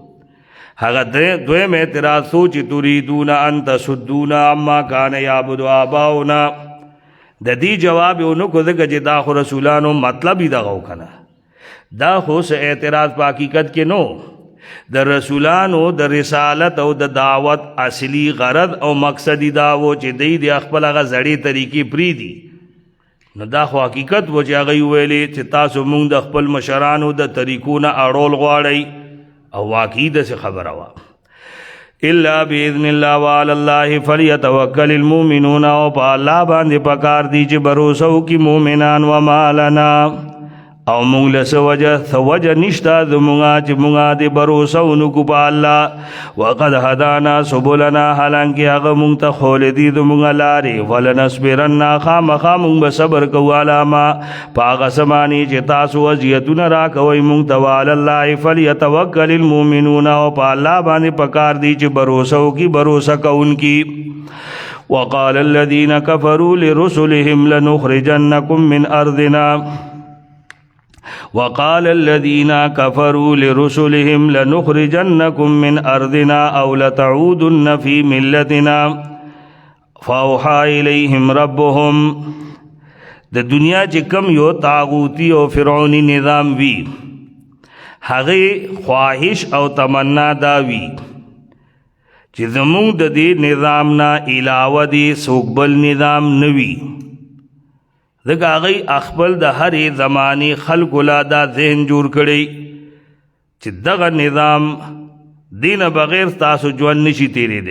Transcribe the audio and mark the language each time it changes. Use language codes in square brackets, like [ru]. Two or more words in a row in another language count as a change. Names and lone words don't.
[ps] هغه دویم اعتراض سوچ [ar] تريدون ان تصدونا عما كان يعبد آباؤنا [ps] د دې جواب یې ونه کړو ځکه چې دا خو رسولانو مطلب یې دغه و که نه، دا خو څه اعتراض په حقیقت کې نو. د رسولانو د رسالت او د دعوت اصلي غرض او مقصد دا و چې دوی د خپل هغه زړې طریقې پرېږدي. نو دا خو حقیقت و چې هغوی ویلې چې تاسو مونږ د خپل مشرانو د طریقو نه اړول غواړئ، او واقعي داسې خبره وه. [ar] الا باذن الله وعلى الله فليتوكل المؤمنون، [ps] او په الله باندې پکار دی چې بروسه وکړي مؤمنان. [ar] وما لنا، [ps] او مونږ له څه وجه نشته زمونږه چې مونږه د بروسه ونکو په الله. [ar] وقد هدانا سبلنا، [ps] حالانکې هغه مونږ ته ښوولې دي زمونږه لارې. ولنصبرن، خامخا مونږ به صبر کوو [ar] علی ما [ps] په هغه څه باندې چې تاسو اذیتونه راکوئ مونږ ته. [ar] وعلى الله فلیتوکل المؤمنون، [ps] او په الله باندې پکار دی چې بروسه وکړي بروسه کوونکي. [ar] وقال الذين كفروا لرسلهم لنخرجنكم من ارضنا، وقال الذين كفروا لرسلهم لنخرجنكم من أرضنا أو لتعودن في ملتنا فأوحى إليهم ربهم. [ps] د دنیا چې کم یو طاغوتی او فرعونی نظام وی، هغه خواهش او تمنا دا وی چې زمونږ د دې نظام نه علاوه دې څوک بل نظام نه وي. ځکه هغوی خپل د هرې زمانې خلکو لا دا ذهن جوړ کړی چې دغه نظام دینه بغیر تاسو ژوند نشي تیریدی.